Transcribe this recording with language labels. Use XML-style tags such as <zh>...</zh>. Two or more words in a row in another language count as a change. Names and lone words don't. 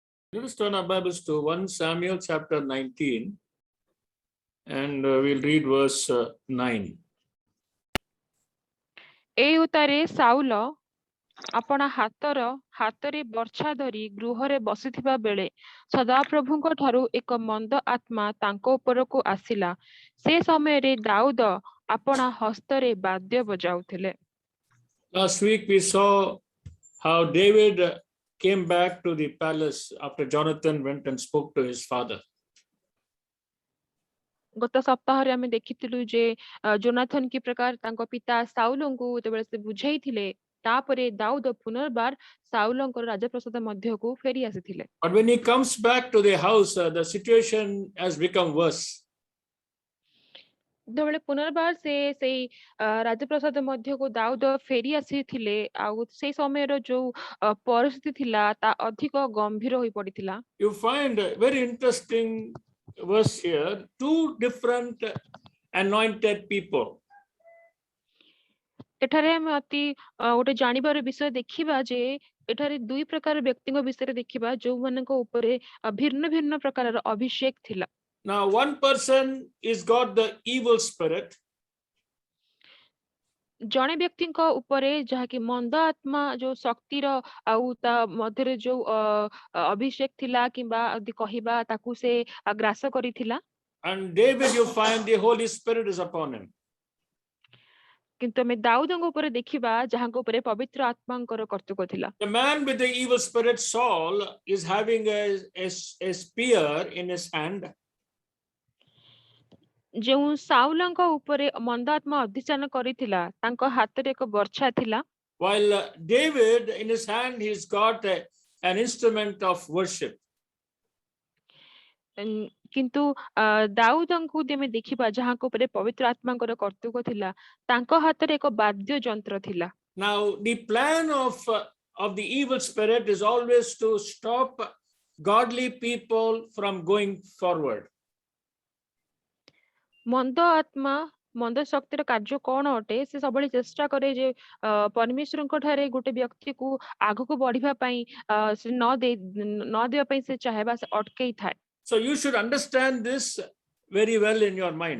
<en>Let us turn our Bibles to 1 Samuel chapter 19 and we'll read verse 9.</en> <or>এই ଉତ୍ତାରେ ସାଉଲ ଆପଣା ହାତରେ ବର୍ଚ୍ଛା ଧରି ଗୃହରେ ବସିଥିବା ବେଳେ ସଦାପ୍ରଭୁଙ୍କ ଠାରୁ ଏକ ମନ୍ଦ ଆତ୍ମା ତାଙ୍କ ଉପରକୁ ଆସିଲା। ସେ ସମୟରେ ଦାଉଦ ଆପଣା ହସ୍ତରେ ବାଦ୍ୟ ବଜାଉଥିଲେ।</or> <en>Last week we saw how David came back to the palace after Jonathan went and spoke to his father.</en> <or>ଗତ ସପ୍ତାହରେ ଆମେ ଦେଖିଥିଲୁ ଯେ ଜୋନାଥନ କି ପ୍ରକାର ତାଙ୍କ ପିତା ସାଉଲଙ୍କୁ ଯେତେବେଳେ ସେ ବୁଝାଇଥିଲେ ତାପରେ ଦାଉଦ ପୁନର୍ବାର ସାଉଲଙ୍କର ରାଜପ୍ରସାଦ ମଧ୍ୟକୁ ଫେରି ଆସିଥିଲେ।</or> <en>But when he comes back to the house, the situation has become worse.</en> <or>ଯେତେବେଳେ ପୁନର୍ବାର ସେ ସେଇ ରାଜପ୍ରସାଦ ମଧ୍ୟକୁ ଦାଉଦ ଫେରି ଆସିଥିଲେ ଆଉ ସେଇ ସମୟର ଯୋଉ ପରିସ୍ଥିତି ଥିଲା ତା ଅଧିକ ଗମ୍ଭୀର ହୋଇ ପଡିଥିଲା।</or> <en>You find a very interesting verse here, two different anointed people.</en> <or>ଏଠାରେ ଆମେ ଅତି ଗୋଟେ ଜାଣିବାର ବିଷୟ ଦେଖିବା ଯେ ଏଠାରେ ଦୁଇ ପ୍ରକାର ବ୍ୟକ୍ତିଙ୍କ ବିଷୟରେ ଦେଖିବା ଯୋଉମାନଙ୍କ ଉପରେ ଭିନ୍ନ ଭିନ୍ନ ପ୍ରକାରର ଅଭିଷେକ ଥିଲା।</or> <en>Now one person is got the evil spirit.</en> <or>ଜଣେ ବ୍ୟକ୍ତିଙ୍କ ଉପରେ ଯାହାକି ମନ୍ଦ ଆତ୍ମା ଯୋଉ ଶକ୍ତିର ଆଉ ତା ମଧ୍ୟରେ ଯୋଉ ଅଭିଷେକ ଥିଲା କିମ୍ବା ଯଦି କହିବା ତାକୁ ସେ ଗ୍ରାସ କରିଥିଲା।</or> <en>And David, you find the Holy Spirit is upon him.</en> <or>କିନ୍ତୁ ଆମେ ଦାଉଦଙ୍କ ଉପରେ ଦେଖିବା ଯାହାଙ୍କ ଉପରେ ପବିତ୍ର ଆତ୍ମାଙ୍କର କର୍ତ୍ତୃତ୍ୱ ଥିଲା।</or> <en>The man with the evil spirit, Saul, is having a spear in his hand.</en> <or>ଯେଉଁ ସାଉଲଙ୍କ ଉପରେ ମନ୍ଦ ଆତ୍ମା ଅଧିଷ୍ଠାନ କରିଥିଲା ତାଙ୍କ ହାତରେ ଏକ ବର୍ଚ୍ଛା ଥିଲା।</or> <en>While David, in his hand, he's got an instrument of worship.</en> <or>କିନ୍ତୁ ଦାଉଦଙ୍କୁ ଯଦି ଆମେ ଦେଖିବା ଯାହାଙ୍କ ଉପରେ ପବିତ୍ର ଆତ୍ମାଙ୍କର କର୍ତ୍ତୃତ୍ୱ ଥିଲା ତାଙ୍କ ହାତରେ ଏକ ବାଦ୍ୟ ଯନ୍ତ୍ର ଥିଲା।</or> <en>Now the plan of the evil spirit is always to stop godly people from going forward.</en> <or>ମନ୍ଦ ଆତ୍ମା ମନ୍ଦ ଶକ୍ତିର କାର୍ଯ୍ୟ କଣ ଅଟେ? ସେ ସବୁବେଳେ ଚେଷ୍ଟା କରେ ଯେ ପରମେଶ୍ୱରଙ୍କ ଠାରେ ଗୋଟେ ବ୍ୟକ୍ତିକୁ ଆଗକୁ ବଢିବା ପାଇଁ ସେ ନ ଦେବା ପାଇଁ ସେ ଚାहे ବା ସେ ଅଟକେଇ ଥାଏ।</or> <en>So you should understand this very well in your mind.</en>